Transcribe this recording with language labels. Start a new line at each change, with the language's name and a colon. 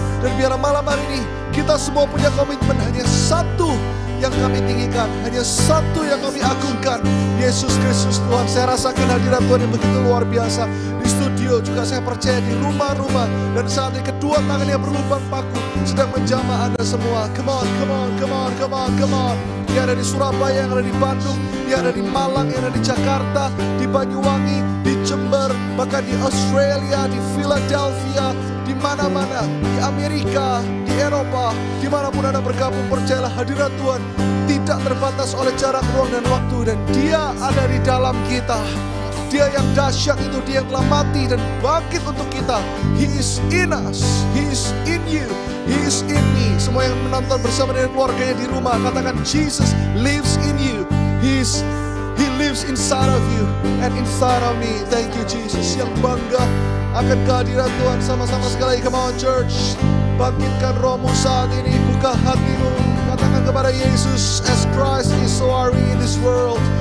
Indonesian: Dan biar malam hari ini kita semua punya komitmen hanya satu yang kami tinggikan, hanya satu yang kami agungkan, Yesus Kristus Tuhan. Saya rasakan hadirat Tuhan yang begitu luar biasa di studio, juga saya percaya di rumah-rumah. Dan saat ini kedua tangan yang berlubang paku sedang menjamah Anda semua.
English: Come on, come on, come on, come on, come on.
Indonesian: Yang ada di Surabaya, yang ada di Bandung, yang ada di Malang, yang ada di Jakarta, di Banyuwangi, di Jember, bahkan di Australia, di Philadelphia, di mana-mana, di Amerika, di Eropa, dimanapun Anda bergabung, percayalah hadirat Tuhan tidak terbatas oleh jarak, ruang, dan waktu. Dan Dia ada di dalam kita. Dia yang dahsyat itu, Dia yang telah mati dan bangkit untuk kita.
English: He is in us, He is in you, He is in me.
Indonesian: Semua yang menonton bersama dengan keluarganya di rumah, katakan
English: Jesus lives in you. He lives inside of you and inside of me. Thank you Jesus.
Indonesian: Yang bangga akan kehadiran Tuhan sama-sama sekali.
English: Come on church.
Indonesian: Bangkitkan rohmu saat ini, buka hatimu. Katakan kepada Yesus,
English: as Christ is, so are we in this world.